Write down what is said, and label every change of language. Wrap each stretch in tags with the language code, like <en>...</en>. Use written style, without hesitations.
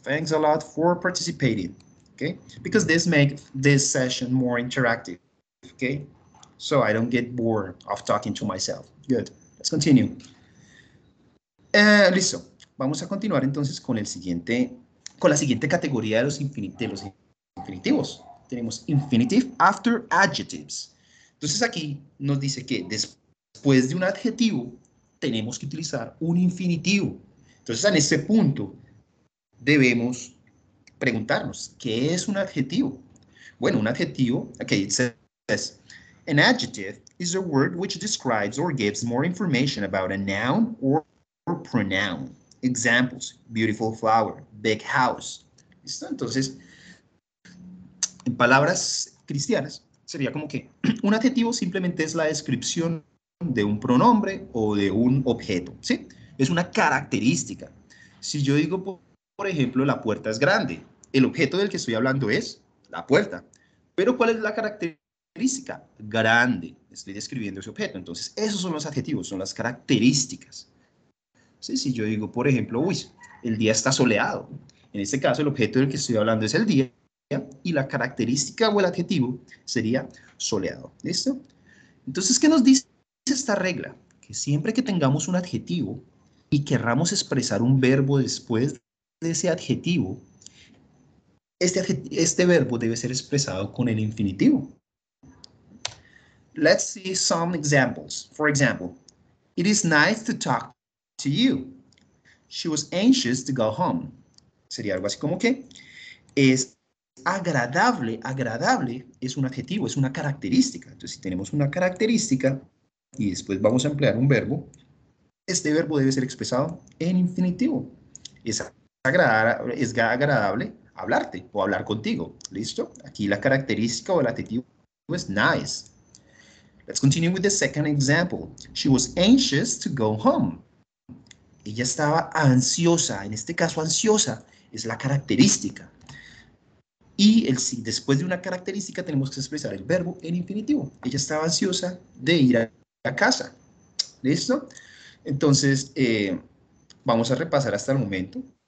<en>Thanks a lot for participating. Okay, because this makes this session more interactive. Okay, so I don't get bored of talking to myself. Good. Let's continue.</en> <es>Listo. Vamos a continuar entonces con la siguiente categoría de los infinitivos. Tenemos</es> <en>infinitive after adjectives.</en> <es>Entonces aquí nos dice que después de un adjetivo tenemos que utilizar un infinitivo. Entonces en este punto debemos preguntarnos, ¿qué es un adjetivo? Bueno, un adjetivo,</es> <en>okay, it says, an adjective is a word which describes or gives more information about a noun or pronoun. Examples, beautiful flower, big house.</en> <es>¿Listo? Entonces, en palabras cristianas, sería como que un adjetivo simplemente es la descripción de un pronombre o de un objeto, ¿sí? Es una característica. Si yo digo, por ejemplo, la puerta es grande, el objeto del que estoy hablando es la puerta. Pero ¿cuál es la característica? Grande. Estoy describiendo ese objeto. Entonces, esos son los adjetivos, son las características. ¿Sí? Si yo digo, por ejemplo, uy, el día está soleado. En este caso, el objeto del que estoy hablando es el día y la característica o el adjetivo sería soleado. ¿Listo? Entonces, ¿qué nos dice esta regla? Que siempre que tengamos un adjetivo y querramos expresar un verbo después de ese adjetivo, este verbo debe ser expresado con el infinitivo.</es> <en>Let's see some examples. For example, it is nice to talk to you. She was anxious to go home.</en> <es>Sería algo así como que es agradable. Agradable es un adjetivo, es una característica. Entonces, si tenemos una característica y después vamos a emplear un verbo, este verbo debe ser expresado en infinitivo. Es agradable hablarte o hablar contigo. ¿Listo? Aquí la característica o el adjetivo es nice.</es> <en>Let's continue with the second example. She was anxious to go home.</en> <es>Ella estaba ansiosa. En este caso, ansiosa es la característica. Y después de una característica tenemos que expresar el verbo en infinitivo. Ella estaba ansiosa de ir a casa. ¿Listo? Entonces, vamos a repasar hasta el momento.</es>